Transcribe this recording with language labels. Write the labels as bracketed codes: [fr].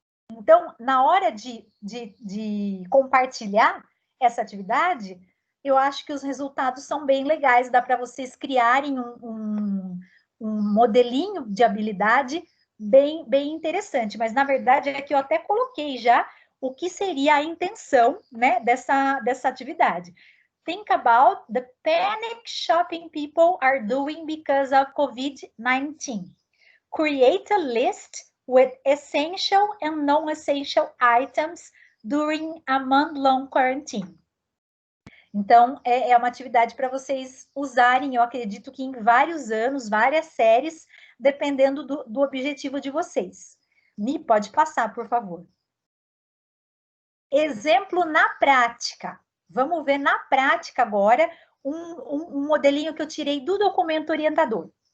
[pt] Então, na hora de compartilhar essa atividade, eu acho que os resultados são bem legais, dá para vocês criarem um modelinho de habilidade bem interessante, mas na verdade é que eu até coloquei já o que seria a intenção, né, dessa atividade. [en] Think about the panic shopping people are doing because of COVID-19. Create a list with essential and non-essential items during a month-long quarantine. [pt] Então, é uma atividade para vocês usarem, eu acredito que em vários anos, várias séries, dependendo do objetivo de vocês. Mi, pode passar, por favor. Exemplo na prática. Vamos ver na prática agora um modelinho que eu tirei do documento orientador.